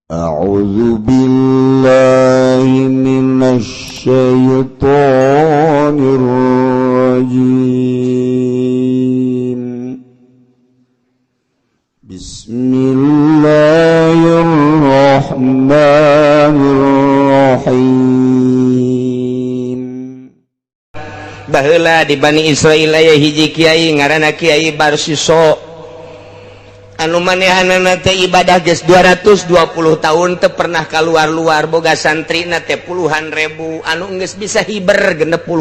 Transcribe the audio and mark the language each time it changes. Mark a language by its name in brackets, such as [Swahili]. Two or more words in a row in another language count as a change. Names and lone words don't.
[Arabic] أعوذ بالله من الشيطان الرجيم بسم الله الرحمن الرحيم. [Sundanese] Baheula di Bani Israil aya hiji kiai ngaranna Kiai Barsiso anu manehanana teh ibadah geus 220 tahun teu pernah kaluar-luar boga santrina teh puluhan ribu anu geus bisa hiber 60.000